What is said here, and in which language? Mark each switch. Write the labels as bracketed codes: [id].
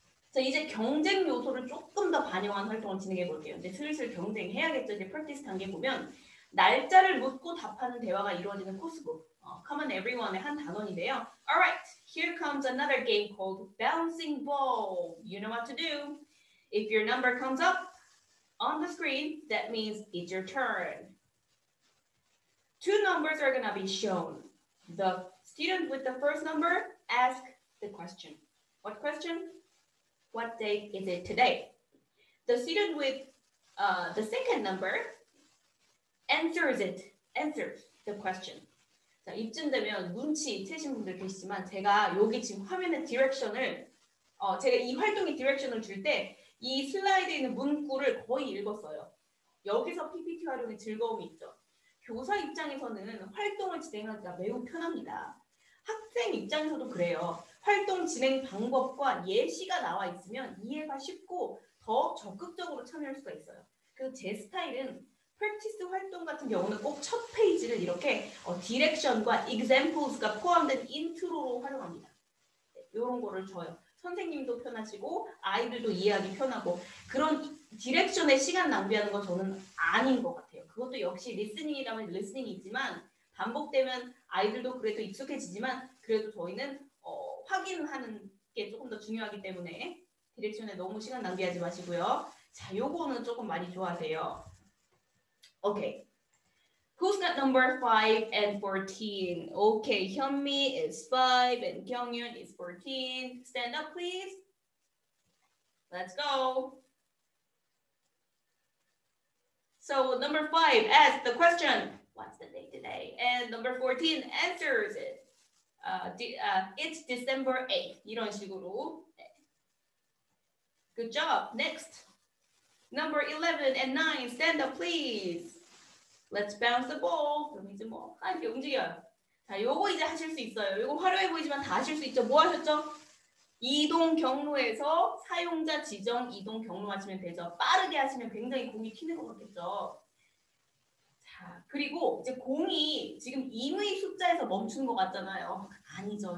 [ko] 자, 이제 경쟁 요소를 조금 더 반영한 활동을 진행해 볼게요. 이제 슬슬 경쟁해야겠죠. 이제 프랙티스 단계 보면 날짜를 묻고 답하는 대화가 이루어지는 코스북. Come on everyone의 한 단원인데요. [en] Alright, here comes another game called Bouncing Ball. You know what to do. If your number comes up on the screen, that means it's your turn. Two numbers are going to be shown. The student with the first number asks the question. What question? What date is it today? The student with the second number answers the question. [ko] 자, 이쯤 되면 눈치 채신 분들 계시지만 제가 여기 지금 화면의 디렉션을 제가 이 활동의 디렉션을 줄 때 이 슬라이드에 있는 문구를 거의 읽었어요. 여기서 PPT 활용의 즐거움이 있죠. 교사 입장에서는 활동을 진행하기가 매우 편합니다. 학생 입장에서도 그래요. 활동 진행 방법과 예시가 나와 있으면 이해가 쉽고 더 적극적으로 참여할 수가 있어요. 그래서 제 스타일은 프랙티스 활동 같은 경우는 꼭 첫 페이지를 이렇게 디렉션과 examples가 포함된 인트로로 활용합니다. 이런 거를 줘요. 선생님도 편하시고 아이들도 이해하기 편하고 그런 디렉션에 시간 낭비하는 건 저는 아닌 것 같아요. 그것도 역시 리스닝이라면 리스닝이 있지만 반복되면 아이들도 그래도 익숙해지지만 그래도 저희는 확인하는 게 조금 더 중요하기 때문에 디렉션에 너무 시간 낭비하지 마시고요. 자, 요거는 조금 많이 좋아하세요. [en] Okay. Who's got number 5 and 14? Okay, Hyunmi is 5 and Kyunghyun is 14. Stand up, please. Let's go. So number 5 asks the question, what's the date today? And number 14 answers it. It's December 8th. [ko] 이런 식으로. [en] Good job. Next. Number 11 and 9, stand up, please. Let's bounce the ball. [ko] 그럼 이제 뭐 이렇게 움직여요. 자, 요거 이제 하실 수 있어요. 요거 화려해 보이지만 다 하실 수 있죠. 뭐 하셨죠? 이동 경로에서 사용자 지정 이동 경로 하시면 되죠. 빠르게 하시면 굉장히 공이 튀는 것 같겠죠. 자, 그리고 이제 공이 지금 임의 숫자에서 멈추는 것 같잖아요. 아니죠.